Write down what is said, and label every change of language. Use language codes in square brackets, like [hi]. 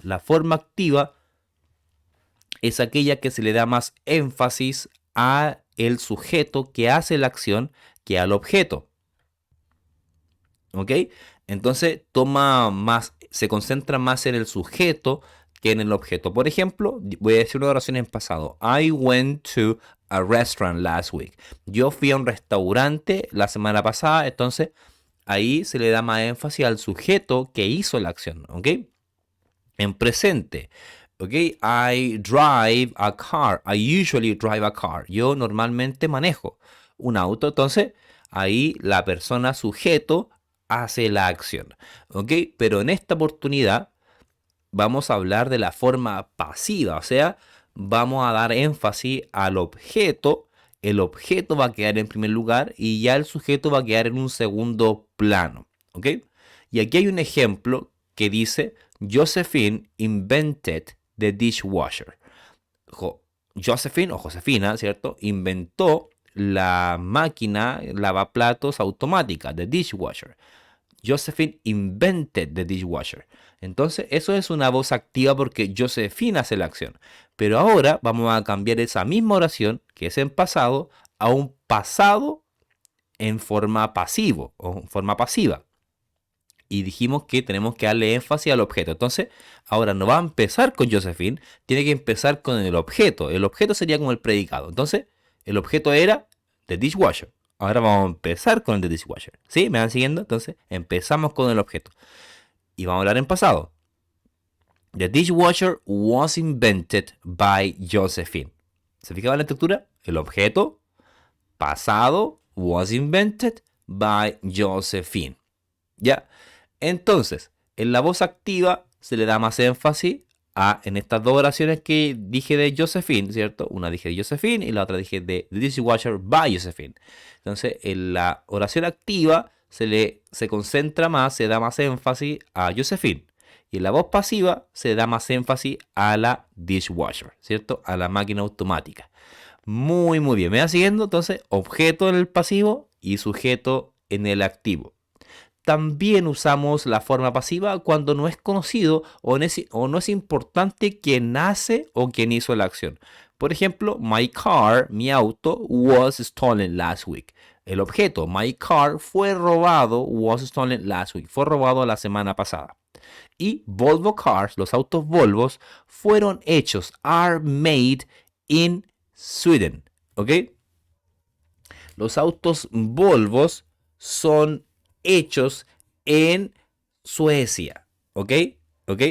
[es] La forma activa es aquella que se le da más énfasis a el sujeto que hace la acción que al objeto. ¿Ok? Entonces se concentra más en el sujeto que en el objeto. Por ejemplo, voy a decir una oración en pasado. [en] I went to a restaurant last week. [es] Yo fui a un restaurante la semana pasada, entonces ahí se le da más énfasis al sujeto que hizo la acción, ¿ok? En presente, [en] ¿ok? I drive a car. I usually drive a car. [es] Yo normalmente manejo un auto, entonces ahí la persona sujeto hace la acción, ¿ok? Pero en esta oportunidad vamos a hablar de la forma pasiva, o sea, vamos a dar énfasis al objeto. El objeto va a quedar en primer lugar y ya el sujeto va a quedar en un segundo plano, ¿ok? Y aquí hay un ejemplo que dice, [en] Josephine invented the dishwasher. [es] Josephine o Josefina, ¿cierto? Inventó la máquina lavaplatos automática, the dishwasher. [en] Josephine invented the dishwasher. [es] Entonces, eso es una voz activa porque Josephine hace la acción. Pero ahora vamos a cambiar esa misma oración, que es en pasado, a un pasado en forma pasivo o en forma pasiva. Y dijimos que tenemos que darle énfasis al objeto. Entonces, ahora no va a empezar con Josephine, tiene que empezar con el objeto. El objeto sería como el predicado. Entonces, el objeto era the dishwasher. Ahora vamos a empezar con el the dishwasher. ¿Sí? ¿Me van siguiendo? Entonces, empezamos con el objeto. Y vamos a hablar en pasado. [en] The dishwasher was invented by Josephine. [es] ¿Se fijaba la estructura? El objeto, pasado, [en] was invented by Josephine. [es] ¿Ya? Entonces, en la voz activa se le da más énfasis en estas dos oraciones que dije de Josephine, ¿cierto? Una dije de Josephine y la otra dije de The Dishwasher by Josephine. Entonces, en la oración activa se concentra más, se da más énfasis a Josephine. Y en la voz pasiva se da más énfasis a la dishwasher, ¿cierto? A la máquina automática. Muy, muy bien. ¿Me va siguiendo? Entonces, objeto en el pasivo y sujeto en el activo. También usamos la forma pasiva cuando no es conocido o no es importante quién hace o quién hizo la acción. Por ejemplo, [en] my car, [es] mi auto, [en] was stolen last week. [es] El objeto, my car, fue robado, [en] was stolen last week. [es] Fue robado la semana pasada. Y [en] Volvo cars, [es] los autos Volvos, fueron hechos, [en] are made in Sweden. [es] ¿Ok? Los autos Volvos son hechos en Suecia, ¿ok? ¿Ok?